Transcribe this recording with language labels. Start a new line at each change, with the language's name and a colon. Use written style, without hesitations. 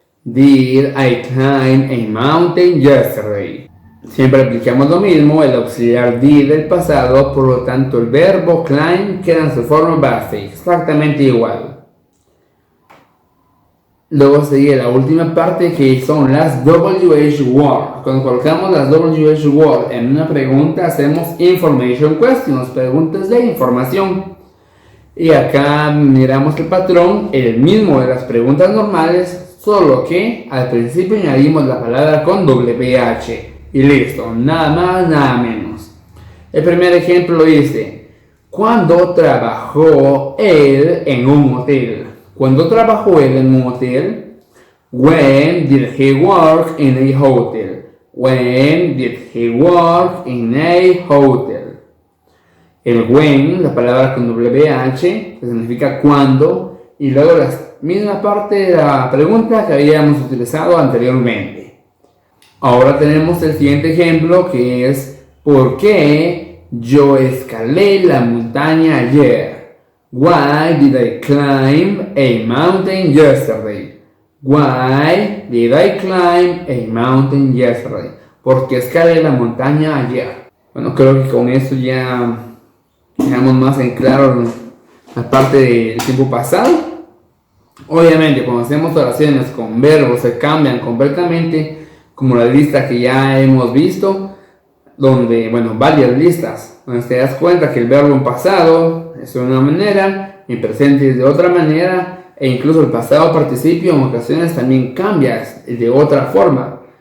English: Did I climb a mountain yesterday?
Spanish: Siempre aplicamos lo mismo, el auxiliar did del pasado, por lo tanto el verbo climb queda en su forma base, exactamente igual. Luego sigue la última parte, que son las WH word. Cuando colocamos las WH word en una pregunta, hacemos information questions, preguntas de información. Y acá miramos el patrón, el mismo de las preguntas normales, solo que al principio añadimos la palabra con WH. Y listo, nada más, nada menos. El primer ejemplo dice, ¿cuándo trabajó él en un hotel? ¿Cuándo trabajó él en un hotel?
English: When did he work in a hotel? When did he work in a hotel?
Spanish: El when, la palabra con WH, que significa cuándo, y luego la misma parte de la pregunta que habíamos utilizado anteriormente. Ahora tenemos el siguiente ejemplo, que es ¿por qué yo escalé la montaña ayer?
English: Why did I climb a mountain yesterday? Why did I climb a mountain yesterday?
Spanish: ¿Por qué escalé la montaña ayer? Bueno, creo que con esto ya dejamos más en claro la parte del tiempo pasado. Obviamente, cuando hacemos oraciones con verbos se cambian completamente, como la lista que ya hemos visto, donde, varias listas, donde te das cuenta que el verbo en pasado es de una manera, en presente es de otra manera, e incluso el pasado participio en ocasiones también cambia de otra forma.